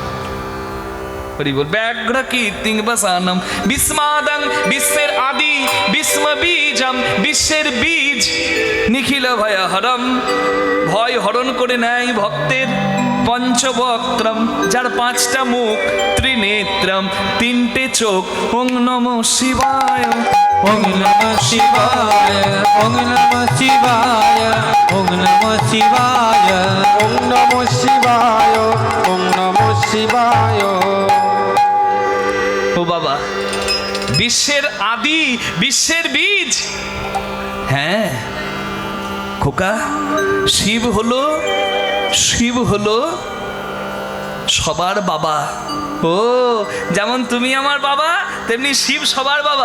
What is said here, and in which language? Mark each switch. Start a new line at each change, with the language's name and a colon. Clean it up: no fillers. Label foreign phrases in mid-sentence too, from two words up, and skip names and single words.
Sanskrit: ব্যাঘ্র কীর্তিং বাসানম বিস্মাদং,
Bangla: বিশ্বের আদি,
Sanskrit: বিস্ম বীজম,
Bangla: বিশ্বের বীজ,
Sanskrit: নিখিল ভয়হরম,
Bangla: ভয় হরণ করে নেয় ভক্তের। পঞ্চবক্ত্রম, যার 5টা মুখ, ত্রিনেত্রম, 3টে চোখ।
Sanskrit: ওং নমঃ শিবায়, ওং নমঃ শিবায়, ওং নমঃ শিবায়, ওং নমঃ শিবায়, ওম নমঃ শিবায় ওম নমঃ শিবায়।
Bangla: ও বাবা, বিশ্বের আদি, বিশ্বের বীজ। হ্যাঁ, খোকা, শিব হলো সবার বাবা। ও, যেমন তুমি আমার বাবা তেমনি শিব সবার বাবা।